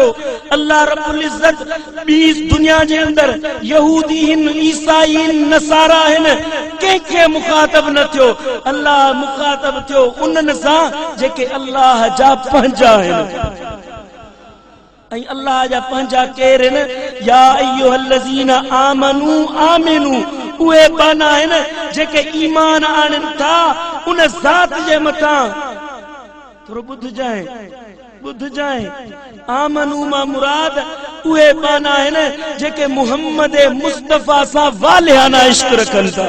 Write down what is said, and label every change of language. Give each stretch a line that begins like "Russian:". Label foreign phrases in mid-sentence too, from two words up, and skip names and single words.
Sindhi: अल्लाह रब्बुल इज्जत 20 दुनिया जे अंदर यहूदी हिन ईसाई हिन नसारा हिन कंहिंखे मुखातिब न थियो। अल्लाह मुखातिब थियो उन्हनि सां जेके अल्लाह जा पंहिंजा आहिनि। ऐं अल्लाह जा पंहिंजा केर आहिनि?
Arabic: يا أيها الذين آمنوا آمنوا
Sindhi: उहे बाना आहिनि जेके ईमान आणनि था उन ज़ात जे मथां। थोरो ॿुध जाए आमनू मां मुराद उहे बाना आहिनि जेके मुहम्मद मुस्तफा सां वालिहाना इश्क रखनि था।